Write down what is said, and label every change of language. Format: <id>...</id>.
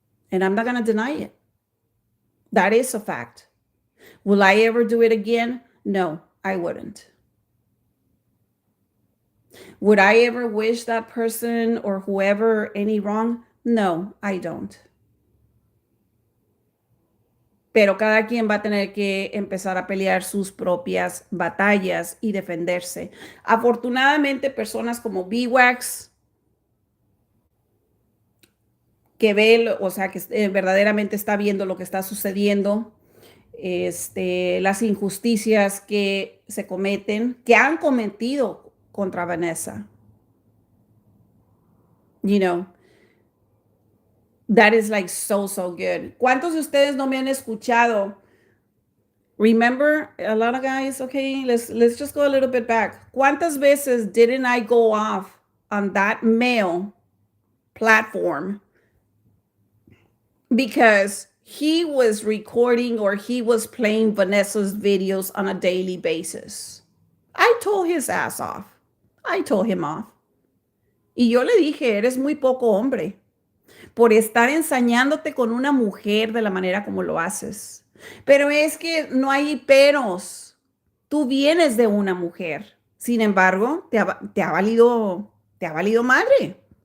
<en>And I'm not going to deny it. That is a fact. Will I ever do it again? No, I wouldn't. Would I ever wish that person or whoever any wrong? No, I don't.</en> <es>Pero cada quien va a tener que empezar a pelear sus propias batallas y defenderse. Afortunadamente, personas como BWAX, que ve, o sea, que verdaderamente está viendo lo que está sucediendo, las injusticias que se cometen, que han cometido contra Vanessa.</es> <en>You know, that is like so, so good.</en> <es>¿Cuántos de ustedes no me han escuchado?</es> <en>Remember, a lot of guys, okay, let's just go a little bit back.</en> <es>¿Cuántas veces</es> <en>didn't I go off on that male platform because he was recording or he was playing Vanessa's videos on a daily basis? I told his ass off. I told him off.</en> <es>Y yo le dije, eres muy poco hombre por estar ensañándote con una mujer de la manera como lo haces. Pero es que no hay peros. Tú vienes de una mujer. Sin embargo, te ha valido madre.</es>